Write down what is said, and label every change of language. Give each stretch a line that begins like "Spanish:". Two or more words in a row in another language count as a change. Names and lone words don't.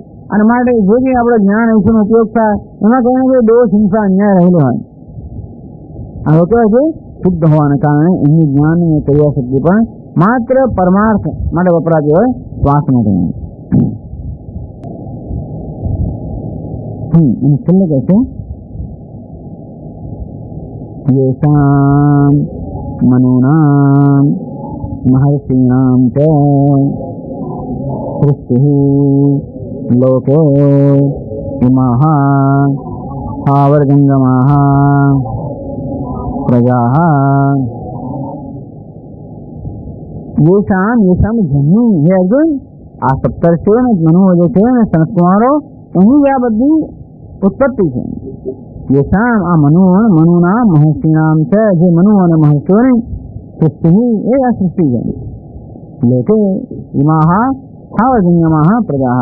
Gujarati: અને માટે જે કંઈ આપણે જ્ઞાન ઐશ્વર્યનો ઉપયોગ થાય એમાં કહીને કે દોષ, હિંસા, અન્યાય રહેલો હોય. આ લોકો છે શુદ્ધ હોવાના કારણે એમની જ્ઞાન અને ક્રિયા શક્તિ પણ માત્ર પરમાર્થ માટે વપરાતી હોય, શ્વાસ માટે.
Sanskrit: અને છેલ્લે કહે છે येषां मनूनां महर्षीणां च सृष्टिः लोके इमाः स्थावरजङ्गमाः प्रजाः. येषां जन्म है अर्जुन
Gujarati: आ 17 ને મનુઓ જે છે ને સનત કુમારો એની આ બધી ઉત્પત્તિ છે. યેષામ આ મનુના મહર્ષિનામ છે. જે મનુ અને મહર્ષિઓની સૃષ્ટિ એ આ સૃષ્ટિ છે.
Sanskrit: એટલે इमाह स्थावर जंगमाह प्रजा.